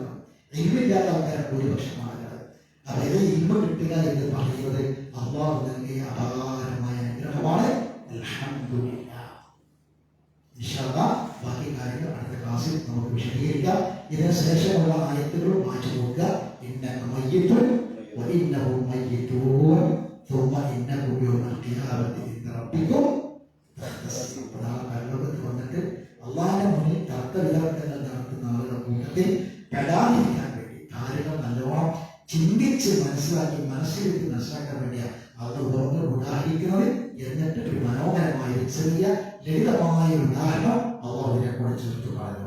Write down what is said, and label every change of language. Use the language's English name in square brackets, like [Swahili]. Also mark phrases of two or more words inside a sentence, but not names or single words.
[Malayalam] ദൈവമില്ലാത്ത ആൾക്കാരെ ഭൂരിപക്ഷം ആളുകൾ. അതായത് ഇൽമ കിട്ടുക എന്ന് പറയുന്നത് അള്ളാഹു നൽകിയ അപാരമായ അനുഗ്രഹമാണ്. [Arabic] الحمد لله. إن شاء الله [Malayalam] ബാക്കി കാര്യങ്ങൾ അടുത്ത ക്ലാസ്സിൽ നമുക്ക് വിശദീകരിക്കാം. ഇതിന് ശേഷമുള്ള ആയത്തുകൾ വായിച്ചു നോക്കുക. [Arabic] إنك ميت وإنهم ميتون ثم إنكم يوم القيامة عند ربكم تختصمون. [Malayalam] പരലോകത്ത് വന്നിട്ട് അള്ളാഹുവിന്റെ മുന്നിൽ തർക്ക വിതർക്കങ്ങൾ നടത്തുന്ന ആളുകളുടെ കൂട്ടത്തിൽ പെടാതിരിക്കാൻ വേണ്ടി കാര്യങ്ങൾ നല്ലോണം ചിന്തിച്ച് മനസ്സിലാക്കി മനസ്സിലെത്തി മനസ്സിലാക്കാൻ വേണ്ടിയാണ് അത് ഉപമകൾ ഉദാഹരിക്കുന്നത്. എന്നിട്ട് ഒരു മനോഹരമായ ചെറിയ ലളിതമായ ഉദാഹരണം അള്ളാഹുവിനെ കൂടെ ചേർത്ത് പറഞ്ഞു.